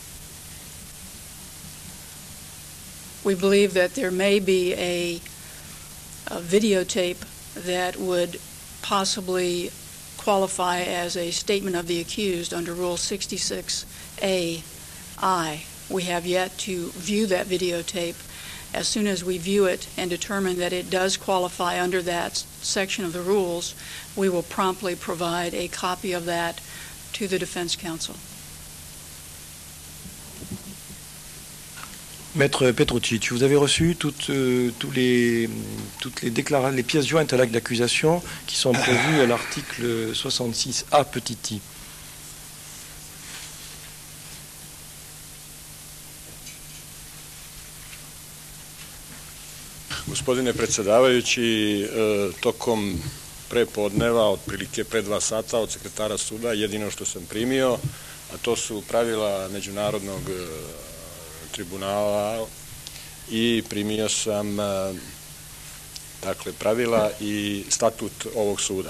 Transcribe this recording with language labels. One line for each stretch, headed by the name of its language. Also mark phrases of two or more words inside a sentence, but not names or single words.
English: We believe that there may be a videotape that would possibly qualify as a statement of the accused under Rule 66A-I. We have yet to view that videotape. As soon as we view it and determine that it does qualify under that section of the rules, we will promptly provide a copy of that to the defense counsel.
French: Maître Petrucci, vous avez reçu toutes les pièces jointes à l'acte d'accusation qui sont prévues à l'article 66A petit i.
Serbian: Gospodine predsjedavajući, tokom prepodneva, otprilike pre 2 sata od sekretara suda, jedino što sam primio, a to su pravila Međunarodnog tribunala i primio sam pravila i statut ovog suda.